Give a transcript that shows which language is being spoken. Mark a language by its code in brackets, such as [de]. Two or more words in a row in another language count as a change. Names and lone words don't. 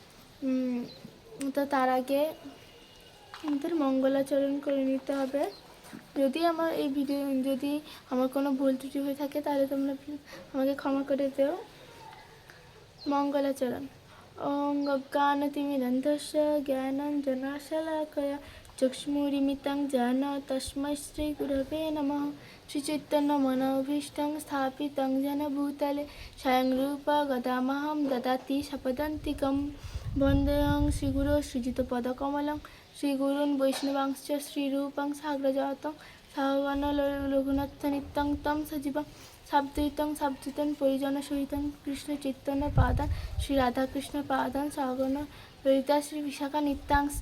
[bn] তো তার আগে আমাদের মঙ্গলাচরণ করে নিতে হবে। যদি আমার এই ভিডিও যদি আমার কোনো ভুল ত্রুটি হয়ে থাকে তাহলে তোমরা আমাকে ক্ষমা করে দেও। [sa] মঙ্গলাচরণ। ওং অজ্ঞানতিমিরন্ধস্য জ্ঞানাঞ্জনশলাকয়া চক্ষুষ্মীলিतं येन तस्मै श्रीगुरवे नमः। श्रीचैतन्यमनोभीष्टं स्थापितं येन भूतले स्वयं रूपा गदामहं ददाति स्वपदान्तिकं। वन्देऽहं श्रीगुरो श्रीयुतपदकमलं श्रीगुरून् वैष्णवांश्च श्रीरूपं साग्रजातं सहगण रघुनाथान्वितं तं सजीवं साद्वैतं परिजनसहितं कृष्णचैतन्यपादान् श्रीराधाकृष्णपादान् सहगण ललिता श्रीविशाखान्वितांश्च।